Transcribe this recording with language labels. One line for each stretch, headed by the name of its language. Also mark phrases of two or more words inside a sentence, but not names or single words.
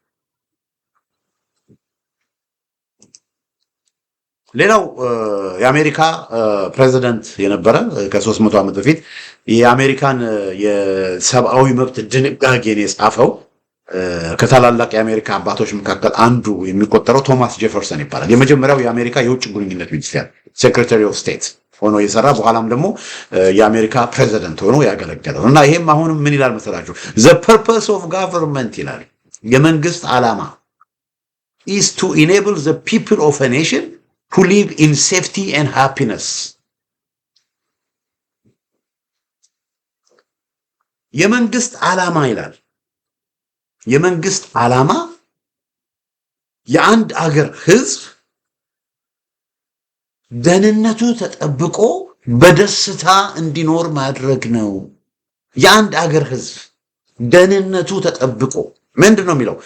Amharic: ሌላው የአሜሪካ ፕሬዚደንት የነበረ ከ300 ዓመት በፊት የአሜሪካን የሰብአዊ መብት ድንጋጌን የጻፈው ከታላላቅ የአሜሪካ አባቶች መካከል አንዱ የሚቆጠረው ቶማስ ጄፈርሰን ይባላል። የመጀመሪያው የአሜሪካ የውጭ ግንኙነት ሚኒስቴር ሴክሬታሪ ኦፍ ስቴት ሆኖ የሰራ በኋላም ደግሞ የአሜሪካ ፕሬዚደንት ሆኖ ያገለገለው እና ይሄም አሁንም ምን ይላል መሰላችሁ?
English: the purpose of government
Amharic: ይላል የመንግስት ዓላማ
English: is to enable the people of a nation to live in safety and happiness።
Amharic: የመንግስት ዓላማ ይላል የመንግስት ዓላማ የአንድ አገር ህዝብ ደህንነቱ ተጠብቆ በደስታ እንዲኖር ማድረግ ነው። የአንድ አገር ህዝብ ደህንነቱ ተጠብቆ ምንድን ነው የሚለው?